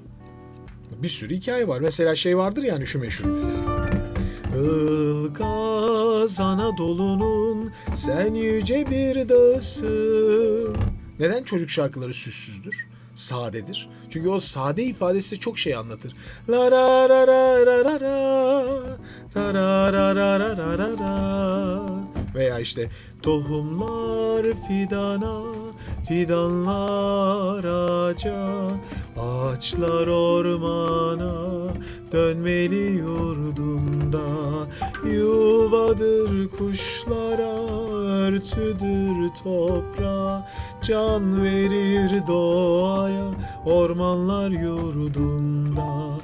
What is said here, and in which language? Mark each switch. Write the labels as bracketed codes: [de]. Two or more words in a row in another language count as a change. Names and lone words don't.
[tr] Bir sürü hikaye var. Mesela şey vardır yani, şu meşhur. Ilgaz Anadolu'nun sen yüce bir dağısın. Neden çocuk şarkıları süssüzdür? Sadedir. Çünkü o sade ifadesi çok şey anlatır. La ra ra ra ra ra ra ra ra ra ra ra ra ra. Veya işte tohumlar fidana, fidanlar ağaca, ağaçlar ormana, dönmeli yurdunda, yuvadır kuşlara, örtüdür toprağa, can verir doğaya, ormanlar yurdunda.